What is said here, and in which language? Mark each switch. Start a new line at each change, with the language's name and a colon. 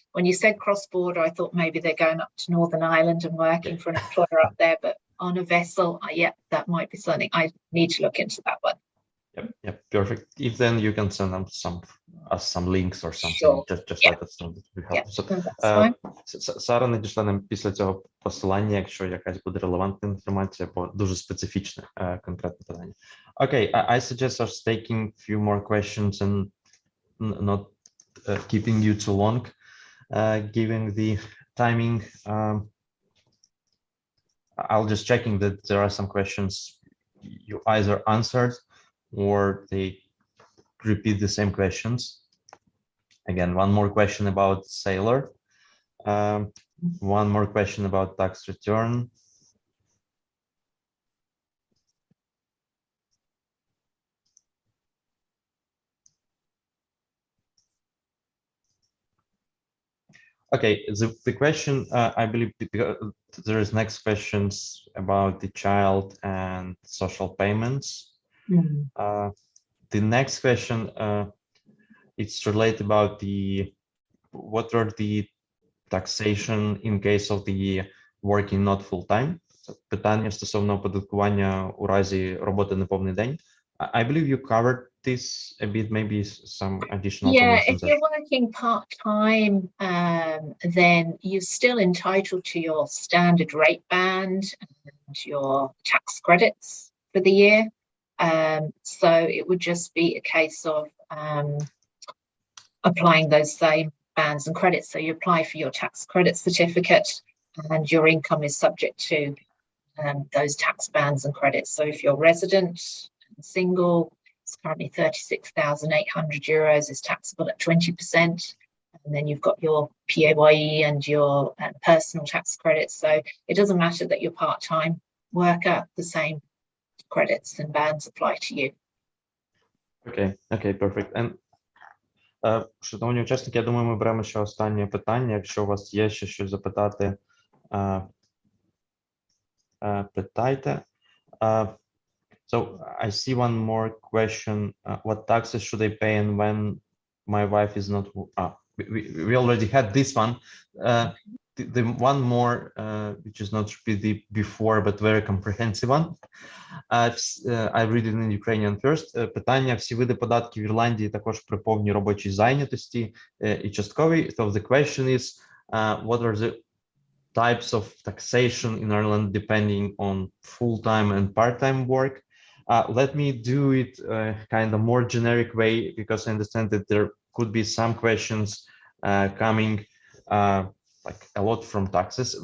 English: When you said cross-border, I thought maybe they're going up to Northern Ireland and working for an employer up there, but on a vessel, yeah, that might be something. I need to look into that one. Yep, perfect. If then you can send them some links or something. Sure. Just let us know that we help. So,
Ukrainian: Сара надійшла нам після цього посилання, якщо якась буде релевантна інформація, бо дуже специфічне конкретне питання.
English: Okay, I suggest us taking a few more questions and not keeping you too long, given the timing. I'll just checking that there are some questions you either answered or they repeat the same questions. Again, one more question about sailor, one more question about tax return. Okay, the question, I believe there is next questions about the child and social payments. The next question, it's related about what are the taxation in case of the working not full-time.
Ukrainian: Питання стосовно оподаткування у разі роботи неповний день.
English: I believe you covered this a bit, maybe some additional information. If you're working part-time, then you're still entitled to your standard rate band and your tax credits for the year. So it would just be a case of applying those same bands and credits. So you apply for your tax credit certificate and your income is subject to those tax bands and credits. So if you're resident and single, it's currently 36,800 euros is taxable at 20%. And then you've got your PAYE and your personal tax credits. So it doesn't matter that you're part-time worker, the same credits and bands apply to you. Okay, perfect. And
Ukrainian: шановні учасники, я думаю, ми беремо ще останнє питання. Якщо у вас є ще щось запитати, питайте.
English: So I see one more question. What taxes should I pay and when my wife is not? We already had this one. the one more, which is not the before, but very comprehensive one. I read it in Ukrainian first.
Ukrainian: Питання: всі види податків в Ірландії також при повній робочій зайнятості і частковій.
English: So the question is, what are the types of taxation in Ireland depending on full-time and part-time work? Let me do it kind of more generic way, because I understand that there could be some questions coming like a lot from taxes.